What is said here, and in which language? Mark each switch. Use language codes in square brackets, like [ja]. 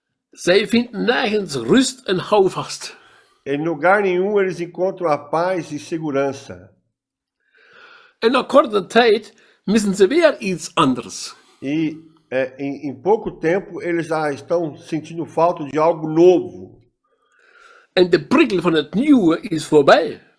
[nl] Zij vinden nergens rust en houvast. [pt] Em lugar nenhum eles encontram a paz e segurança. [nl] En na korte tijd missen ze weer iets anders. [pt] E em pouco tempo eles já estão sentindo falta de algo novo. [nl] En de prikkel van het nieuwe is voorbij.